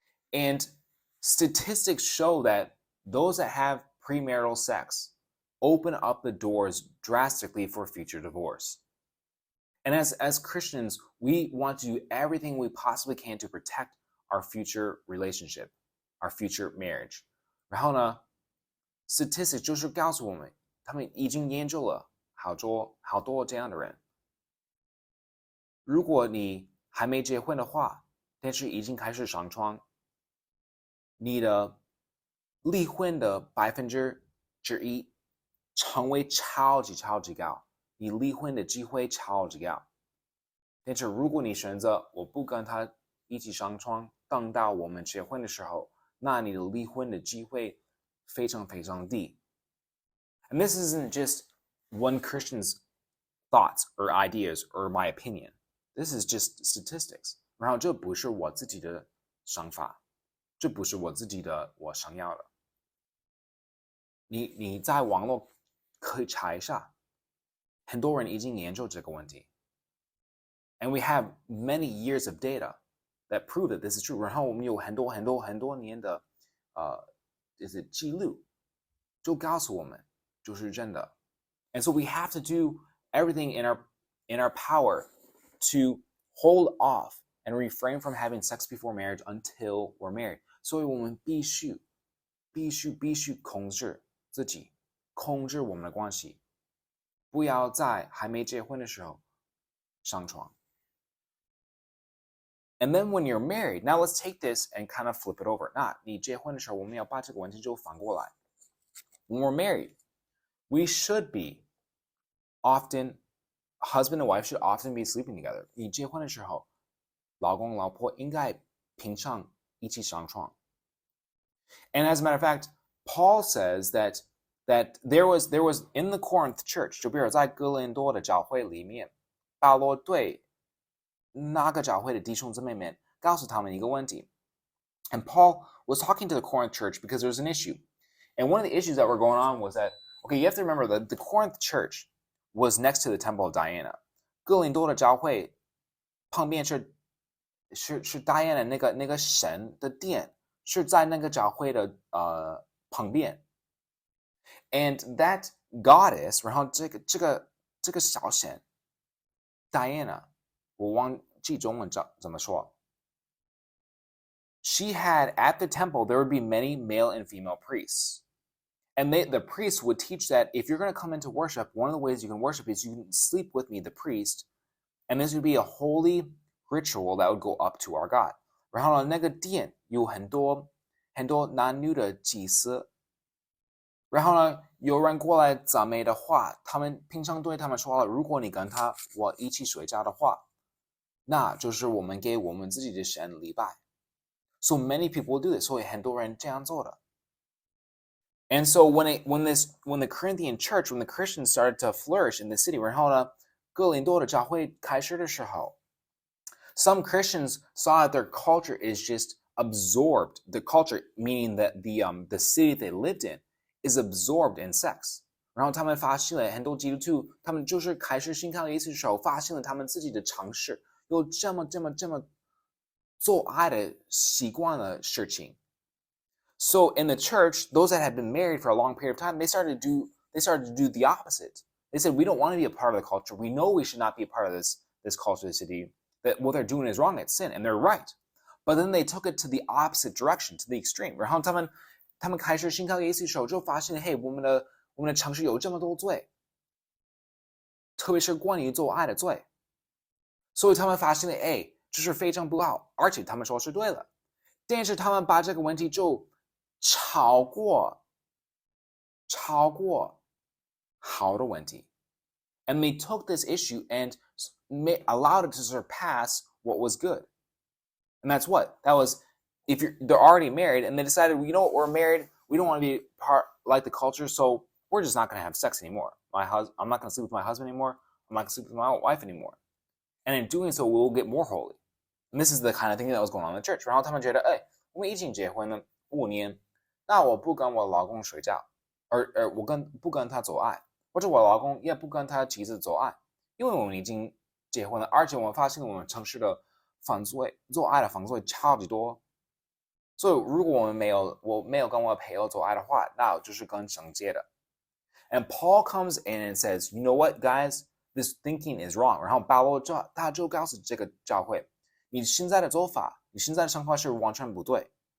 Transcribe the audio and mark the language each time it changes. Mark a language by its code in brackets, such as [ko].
[en] And statistics show that those that have premarital sex open up the doors drastically for future divorce. And as Christians, we want to do everything we possibly can to protect our future relationship, our future marriage. [zh] 然后呢 statistics 就是告诉我们，他们已经研究了好多这样的人。如果你还没结婚的话，但是已经开始上床，你的离婚的1%成为超级高，你离婚的机会超级高。但是如果你选择我不跟他一起上床，等到我们结婚的时候，那你的离婚的机会非常低。 [en] And this isn't just one Christian's thoughts or ideas or my opinion. This is just statistics. [zh] 然后这不是我自己的想法，这不是我自己的我想要的。你在网络可以查一下，很多人已经研究这个问题。 [en] And we have many years of data that prove that this is true. [zh] 然后我们有很多年的就是记录，就告诉我们就是真的。 [en] And so we have to do everything in our power to hold off and refrain from having sex before marriage until we're married. [zh] 所以我们必须控制自己，控制我们的关系，不要在还没结婚的时候上床。 [en] And then when you're married, now let's take this and kind of flip it over. [zh] 那你结婚的时候，我们要把这个问题就反过来。 [en] When we're married, we should be often, husband and wife should often be sleeping together. [zh] 你结婚的时候，老公老婆应该平常一起上床。 [en] And as a matter of fact, Paul says that there was in the Corinth church, [zh] 就比如在哥林多的教会里面，保罗对那个教会的弟兄姊妹们告诉他们一个问题。 [en] And Paul was talking to the Corinth church because there was an issue. And one of the issues that were going on was that, okay, you have to remember that the Corinth church was next to the temple of Diana. [zh] 哥林多的教会旁边是 Diana 那个神的殿，是在那个教会的旁边。 [en] And that goddess, [zh] 然后这个小神 Diana, 我忘记中文怎么说。 [en] She had at the temple, there would be many male and female priests. And the priests would teach that if you're going to come into worship, one of the ways you can worship is you can sleep with me, the priest, and this would be a holy ritual that would go up to our God. [zh] 然后呢，那个殿有很多男女的祭司。然后呢，有人过来赞美的话，他们平常对他们说了，如果你跟我一起睡觉的话，那就是我们给我们自己的神礼拜。 [en] So many people do this. [zh] 所以很多人这样做的。 [en] And so when the Corinthian church, when the Christians started to flourish in the city, [zh] 然后呢，哥林多的教会开始的时候， [en] some Christians saw that their culture is just absorbed. The culture, meaning that the city they lived in, is absorbed in sex. [zh] 然后他们发现了很多基督徒，他们就是开始信靠耶稣的时候，发现了他们自己的尝试有这么做爱的习惯的事情。 [en] So in the church, those that had been married for a long period of time, they started to do the opposite. They said, we don't want to be a part of the culture. We know we should not be a part of this culture, this city, that what they're doing is wrong, it's sin, and they're right. But then they took it to the opposite direction, to the extreme. [zh] 然后他们开始信靠耶稣的时候，就发现，嘿，我们的城市有这么多罪，特别是关于做爱的罪，所以他们发现了，哎，这是非常不好，而且他们说是对了，但是他们把这个问题就超过好的问题 ， [en] and they took this issue and allowed it to surpass what was good, and that's what that was. If they're already married and they decided, you know what, we're married, we don't want to be part like the culture, so we're just not going to have sex anymore. I'm not going to sleep with my husband anymore. I'm not going to sleep with my wife anymore. And in doing so, we'll get more holy. And this is the kind of thing that was going on in the church. [zh] 然后他们觉得，哎，我们已经结婚了5年，那我不跟我老公睡觉，我不跟他做爱，或者我老公也不跟他妻子做爱，因为我们已经结婚了，而且我们发现我们城市的做爱的犯罪超级多。所以如果我没有跟我配偶做爱的话，那就是跟神借的。 [en] And Paul comes in and says, you know what, guys, this thinking is wrong. [zh] 然后保罗他就告诉这个教会，你现在的做法，你现在的生活是完全不对。